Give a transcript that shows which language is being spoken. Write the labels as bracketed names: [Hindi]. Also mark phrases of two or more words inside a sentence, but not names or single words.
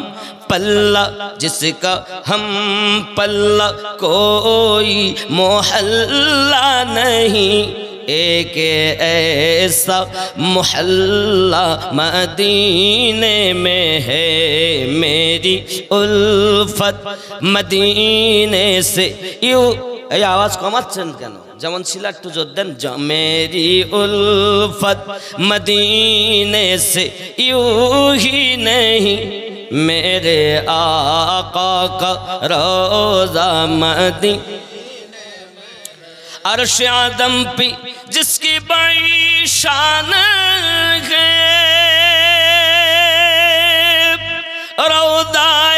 [Urdu] پلہ کوئی محلہ نہیں، ایک ایسا محلہ مدینے میں ہے، میری الفت مدینے سے یوں۔ [Bangla] এই আওয়াজ কমাচ্ছেন কেন? যেমন ছিল একটু জোর দেন। [Urdu] میری الفت مدینے سے یوں ہی نہیں، میرے آقا کا روضہ مدینے۔ عرش عظم پہ جس کی بڑی شان ہے، روضہ